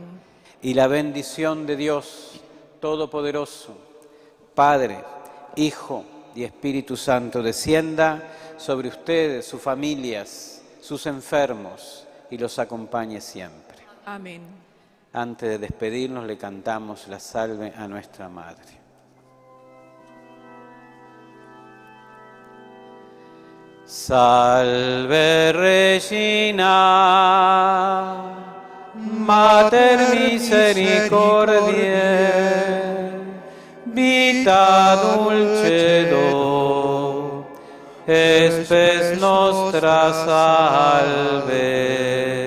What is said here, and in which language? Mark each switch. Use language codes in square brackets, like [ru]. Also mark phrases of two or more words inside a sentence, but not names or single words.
[es] Y la bendición de Dios Todopoderoso, Padre, Hijo y Espíritu Santo, descienda sobre ustedes, sus familias, sus enfermos, y los acompañe siempre. Amén. Antes de despedirnos, le cantamos la salve a nuestra Madre. [la] Salve Regina, Mater misericordiae, vita dulcedo, espes nostra salve.